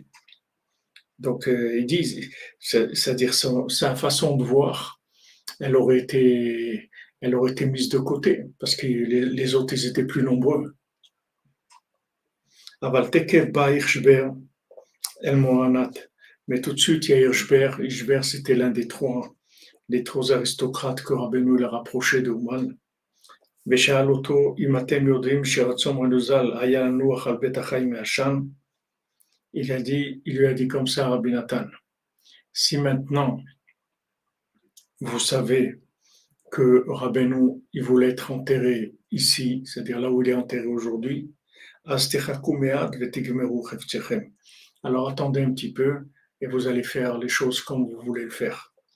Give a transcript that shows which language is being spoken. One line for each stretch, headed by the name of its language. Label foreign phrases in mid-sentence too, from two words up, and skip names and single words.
French: Donc, ils disent, c'est-à-dire sa façon de voir, elle aurait été mise de côté, parce que les autres, ils étaient plus nombreux.
Hebrew: אבל תיכף בא הירשבער, אל מוהרנ"ת.
French: Mais tout de suite, il y a Hirschber. Hirschber, c'était l'un des trois aristocrates que Rabbeinu l'a rapproché de Ouman.
Hebrew: ושאל אותו, אם אתם יודעים שרצון רבנו ז"ל היה לנוח על בית החיים הישן,
French: il lui a dit comme ça à Rabbi Nathan, si maintenant vous savez que Rabbeinu, il voulait être enterré ici, c'est-à-dire là où il est enterré aujourd'hui, alors attendez un petit peu et vous allez faire les choses comme vous voulez le faire.